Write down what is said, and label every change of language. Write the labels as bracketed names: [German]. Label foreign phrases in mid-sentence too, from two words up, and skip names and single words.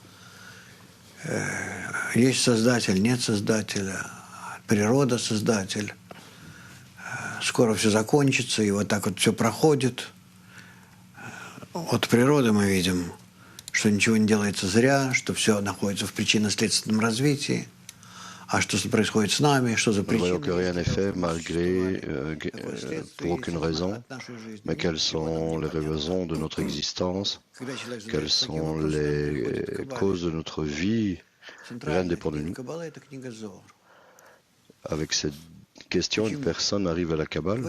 [Russian] Есть Создатель, нет Создателя, природа Создатель. Скоро все закончится, и вот так вот все проходит. От природы мы видим, что ничего не делается зря, что все находится в причинно-следственном развитии. А что происходит с нами, что за причины? [French] Nous voyons que rien n'est fait malgré, pour aucune raison, mais quelles sont les raisons de notre existence, quelles sont les causes de notre vie, rien ne dépend de nous. Avec cette question, une personne arrive à la Kabbale.